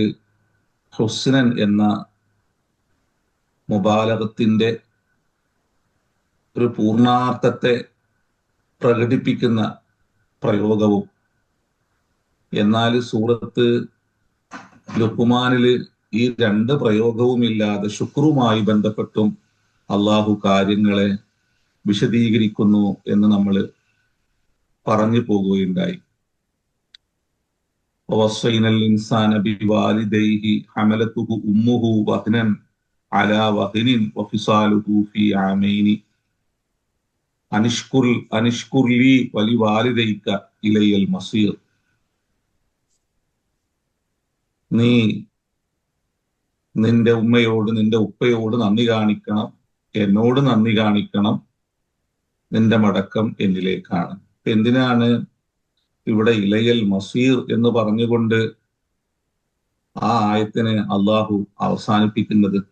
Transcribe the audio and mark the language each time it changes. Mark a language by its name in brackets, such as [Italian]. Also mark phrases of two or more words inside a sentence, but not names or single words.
[Malayalam] ഹുസ്നൻ എന്ന മുബാലഗത്തിന്റെ ഒരു പൂർണാർത്ഥത്തെ പ്രകടിപ്പിക്കുന്ന പ്രയോഗവും, എന്നാൽ സൂറത്ത് ലുഖ്മാനില് ഈ 2 പ്രയോഗവും ഇല്ലാതെ ശുക്രുമായി ബന്ധപ്പെട്ടും അള്ളാഹു കാര്യങ്ങളെ വിശദീകരിക്കുന്നു എന്ന് നമ്മൾ പറഞ്ഞു പോകുകയുണ്ടായി. [Arabic] ووصينا الإنسان بوالديه حملته أمه وهنا على وهن وفصاله في عامين أن اشكر لي ولوالديك إلي المصير. [Malayalam] നീ നിന്റെ ഉമ്മയോട് നിന്റെ ഉപ്പയോട് നന്ദി കാണിക്കണം, എന്നോട് നന്ദി കാണിക്കണം, നിന്റെ മടക്കം എന്നിലേക്കാണ്. എന്തിനാണ് ഇവിടെ [Arabic] إلي المصير [Malayalam] എന്ന് പറഞ്ഞുകൊണ്ട് ആ ആയത്തിനെ അള്ളാഹു അവസാനിപ്പിക്കുന്നത്?